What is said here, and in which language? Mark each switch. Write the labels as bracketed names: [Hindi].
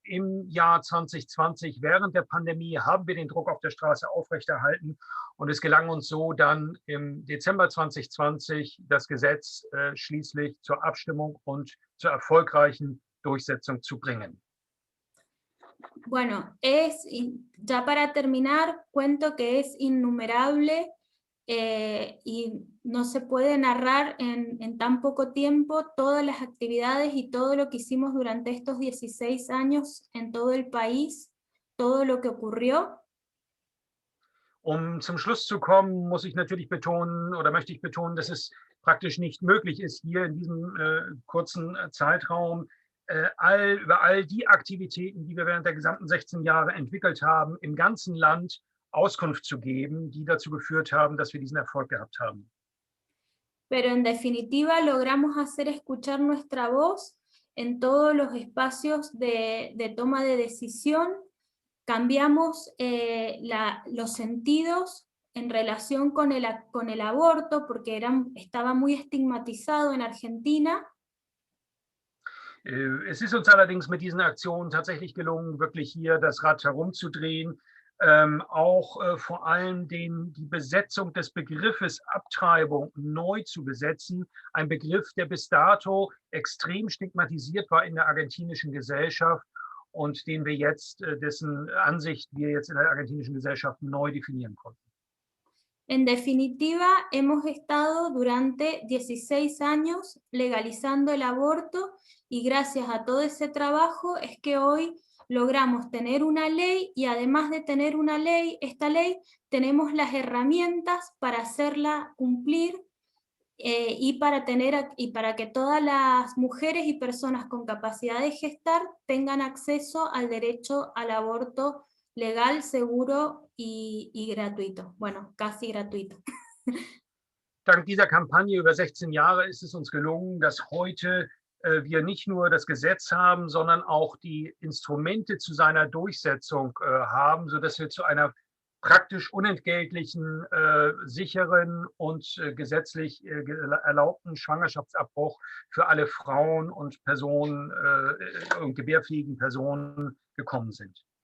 [German] Im Jahr 2020, während der Pandemie, haben wir den Druck auf der Straße aufrechterhalten und es gelang uns so dann im Dezember 2020 das Gesetz schließlich zur Abstimmung und zur erfolgreichen Durchsetzung zu bringen. [Spanish] Bueno, ya para terminar, cuento que es innumerable y no se puede narrar en tan poco tiempo todas las actividades y todo lo que hicimos durante estos 16 años en todo el país, todo lo que ocurrió. [German] Zum Schluss zu kommen, muss ich natürlich betonen oder möchte ich betonen, dass es praktisch nicht möglich ist, hier in diesem kurzen Zeitraum über all die Aktivitäten, die wir während der gesamten 16 Jahre entwickelt haben, im ganzen Land Auskunft zu geben, die dazu geführt haben, dass wir diesen Erfolg gehabt haben. [Spanish] Pero en definitiva logramos hacer escuchar nuestra voz en todos los espacios de toma de decisión, cambiamos los sentidos en relación con el aborto, porque estaba muy estigmatizado en Argentina. [German] Es ist uns allerdings mit diesen Aktionen tatsächlich gelungen, wirklich hier das Rad herumzudrehen, auch vor allem die Besetzung des Begriffes Abtreibung neu zu besetzen, ein Begriff, der bis dato extrem stigmatisiert war in der argentinischen Gesellschaft und den wir jetzt, dessen Ansicht wir jetzt in der argentinischen Gesellschaft neu definieren konnten. [Spanish] En definitiva, hemos estado durante 16 años legalizando el aborto y gracias a todo ese trabajo es que hoy logramos tener una ley y además de tener una ley, esta ley, tenemos las herramientas para hacerla cumplir y para que todas las mujeres y personas con capacidad de gestar tengan acceso al derecho al aborto legal, seguro y gratuito. Bueno, casi gratuito. [German] Dank dieser Kampagne über 16 Jahre ist es uns gelungen, dass heute wir nicht nur das Gesetz haben, sondern auch die Instrumente zu seiner Durchsetzung haben, sodass wir zu einer praktisch unentgeltlichen, sicheren und gesetzlich erlaubten Schwangerschaftsabbruch für alle Frauen und Personen und gebärfähigen Personen gekommen sind.